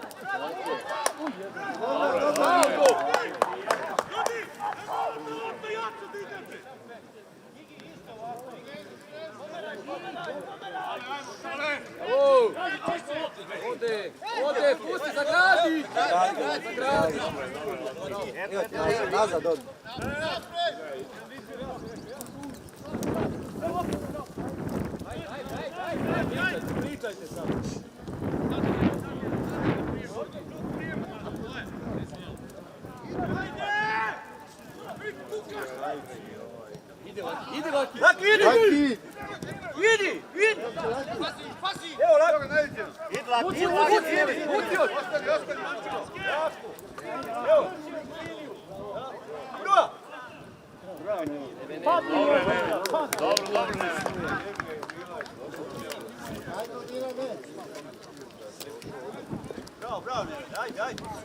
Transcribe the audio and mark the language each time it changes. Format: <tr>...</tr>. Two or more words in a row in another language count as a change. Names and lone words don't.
<sr>Ode, pusti, zagradi! Nazad, od. Pričajte samo. Idi Laki! Laki, idi! Laki. Idi! Evo Laki! Idi Laki, idi Laki! Pusti još! Evo! Bravo! Bravo, bravo, ajde, ajde!</sr>